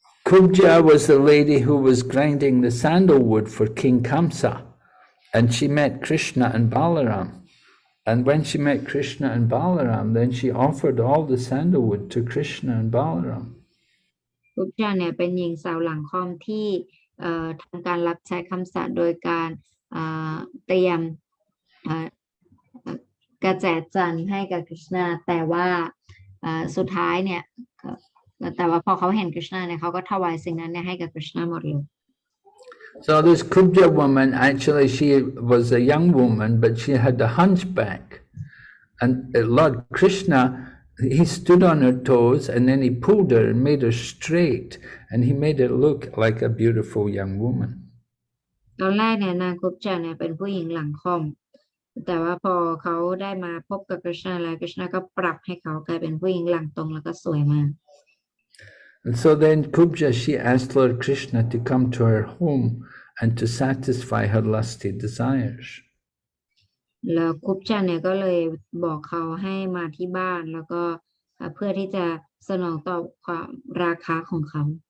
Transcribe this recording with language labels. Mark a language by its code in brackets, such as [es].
[en] Kubja was the lady who was grinding the sandalwood for King Kamsa, and she met Krishna and Balaram. And when she met Krishna and Balaram, then she offered all the sandalwood to Krishna and Balaram. [th] กุบจาเนี่ยเป็นหญิงสาวหลังค่อมที่ทำการรับใช้คำสาปโดยการเตรียมกระแจจันทร์ให้กับกฤษณะแต่ว่าสุดท้ายเนี่ยแต่ว่าพอเขาเห็นกฤษณะเนี่ยเขาก็ถวายสิ่งนั้นเนี่ยให้กับกฤษณะหมดเลย [en] So this Kubja woman, actually she was a young woman, but she had a hunchback. And Lord Krishna, he stood on her toes and then he pulled her and made her straight. And he made her look like a beautiful young woman. [th] ตอนแรกเนี่ยนางกุบจาเนี่ยเป็นผู้หญิงหลังค่อมแต่ว่าพอเขาได้มาพบกับกฤษณะแล้วกฤษณะก็ปรับให้เขากลายเป็นผู้หญิงหลังตรงแล้วก็สวยมาก [en] And so then Kubja, she asked Lord Krishna to come to her home and to satisfy her lusty desires. [th] แล้วกุบจาเนี่ยก็เลยบอกเขาให้มาที่บ้านแล้วก็เพื่อที่จะสนองตอบความราคะของเขา